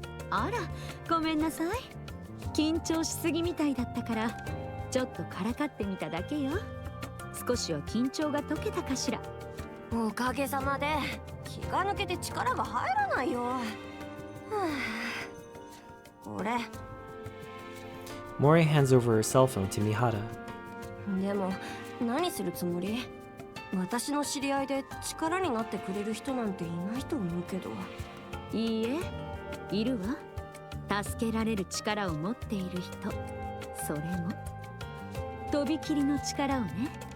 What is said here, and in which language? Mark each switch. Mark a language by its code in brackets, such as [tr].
[ja] あら、ごめんなさい。緊張しすぎみたいだったからちょっとからかってみただけよ。少しは緊張が解けたかしら。おかげさまで気が抜けて力が入らないよ。俺 [en] Mori hands over her cell phone to Mihara. [ja] でも何するつもり？私の知り合いで力になってくれる人なんていないと思うけど。いいえ、いるわ。助けられる力を持っている人。それもとびきりの力をね。